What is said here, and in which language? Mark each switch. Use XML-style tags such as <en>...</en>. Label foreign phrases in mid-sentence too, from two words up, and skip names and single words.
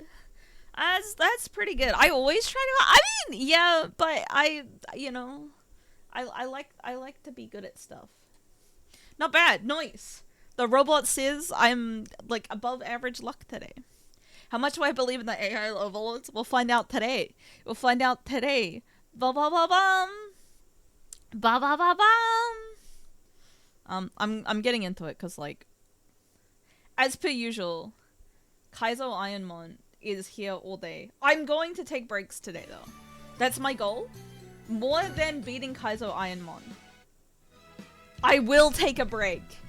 <en>That's pretty good. I always try to. I mean, yeah, but I like to be good at stuff. Not bad. Nice. The robot says I'm like above average luck today. How much do I believe in the AI overlords? We'll find out today. Ba ba ba bum. Ba ba ba bum. I'm getting into it because like, as per usual, Kaizo Ironmon is here all day. I'm going to take breaks today though. That's my goal. More than beating Kaizo Ironmon, I will take a break.</en>